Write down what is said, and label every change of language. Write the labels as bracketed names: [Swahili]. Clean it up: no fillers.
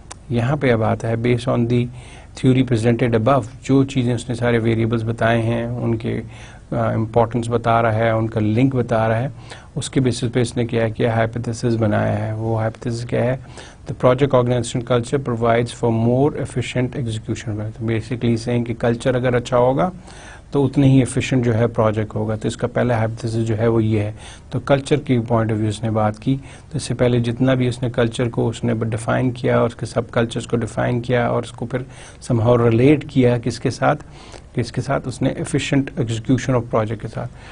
[Urdu] یہاں پہ اب آتا ہے [English] based on the theory presented above, [Urdu] جو چیزیں اس نے سارے ویریبلس بتائے ہیں ان کے امپورٹنس بتا رہا ہے, ان کا لنک بتا رہا ہے, اس کے بیسس پہ اس نے کیا کیا ہائپوتھیسس بنایا ہے. وہ ہائپوتھیسس کیا ہے, [English] the project organization culture provides for more efficient execution. [Urdu] Basically سینگ کہ کلچر اگر اچھا ہوگا تو اتنے ہی ایفیشینٹ جو ہے پروجیکٹ ہوگا. تو اس کا پہلا ہائپوتھیسس جو ہے وہ یہ ہے. تو کلچر کی پوائنٹ آف ویو اس نے بات کی, تو اس سے پہلے جتنا بھی اس نے کلچر کو اس نے ڈیفائن کیا, اور اس کے سب کلچرز کو ڈیفائن کیا, اور اس کو پھر سم ہاؤ ریلیٹ کیا کس کے ساتھ اس نے ایفیشینٹ ایگزیکیوشن آف پروجیکٹ کے ساتھ.